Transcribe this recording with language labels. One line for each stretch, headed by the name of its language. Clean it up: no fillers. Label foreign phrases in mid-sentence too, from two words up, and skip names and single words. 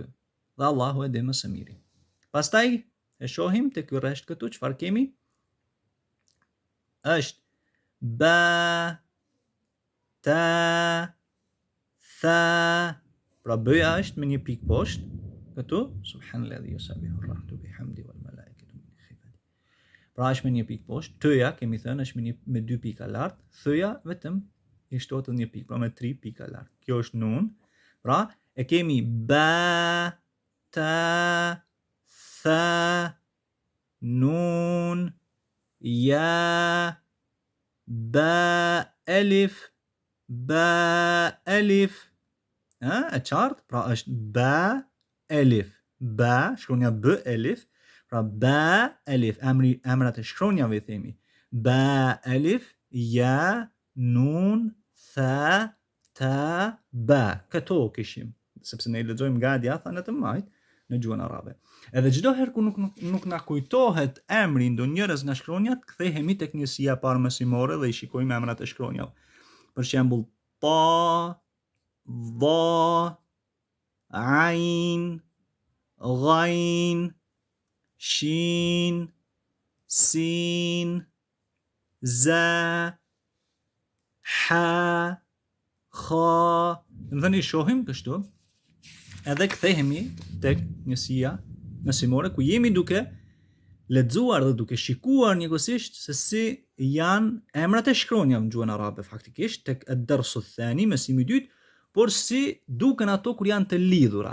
Albanian: Dhe Allahu e di më së miri. Pastaj e shohim te ky rresht këtu çfarë kemi? Është ba, ta, tha. Pra b-ja është me një pikë poshtë këtu,
Arabic: سبحان الذي يسبح الرحمة بحمد والملائكة من خيفة.
Albanian: Pra është me një pikë poshtë, t-ja kemi thënë është me 2 pika lart, th-ja vetëm i shtohet një pikë, pra me 3 pika lart. Kjo është nun. Pra e kemi ba, ta, tha, nun, ja, ba, elif, e qartë? Pra është ba, elif, ba, shkronja b, elif, pra ba, elif, emrat e shkronjave themi, ba, elif, ja, nun, tha, ta, ba. Këto kishim, sepse ne I lexojmë nga djatha në të majt në gjuhën arabe. Edhe çdo herë ku nuk na kujtohet emri ndonjërs nga shkronjat, kthehemi tek njësia parë mësimore dhe I shikojmë emrat e shkronjave. Për shembull, ta, dha, ain, ghain, shin, sin, za, ha, kha. Dhe ne shohim kështu, edhe kthehemi tek njësia mësimore ku jemi duke lexuar dhe duke shikuar njëkohësisht se si janë emrat e shkronjave në gjuhën arabe faktikisht tek
Arabic: الدرس الثاني,
Albanian: mësimi I dytë, por si duken ato kur janë të lidhura.